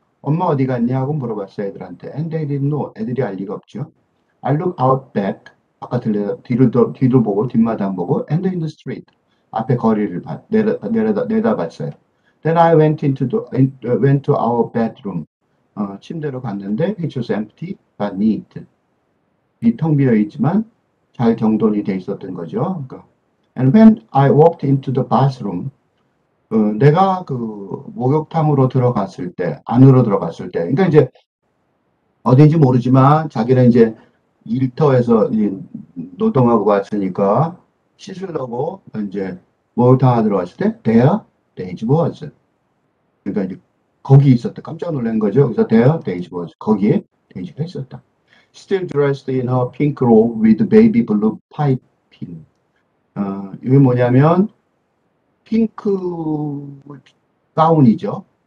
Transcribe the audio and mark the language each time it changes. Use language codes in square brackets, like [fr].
[ko] 엄마 어디 갔냐고 물어봤어요, 애들한테. [en] And they didn't know. [ko] 애들이 알 리가 없죠. [en] I looked out back. [ko] 뒤를 보고, 뒷마당 보고, [en] and in the street. [ko] 앞에 거리를 내다봤어요. [en] Then I went to our bedroom. [ko] 침대로 갔는데, [en] which was empty, but neat. [ko] 텅 비어 있지만, 잘 정돈이 돼 있었던 거죠. 그러니까. [en] And when I walked into the bathroom, [ko] 내가 그 목욕탕으로 안으로 들어갔을 때, 그러니까 이제 어딘지 모르지만 자기는 이제 일터에서 노동하고 왔으니까 씻으려고 이제 목욕탕 들어갔을 때 Daisy was. 그러니까 이제 거기 있었다. 깜짝 놀란 거죠. 그래서 Daisy was. 거기에 데이지가 있었다. [en] Still dressed in her pink robe with baby blue piping. [ko] 이게 뭐냐면 핑크 가운이죠.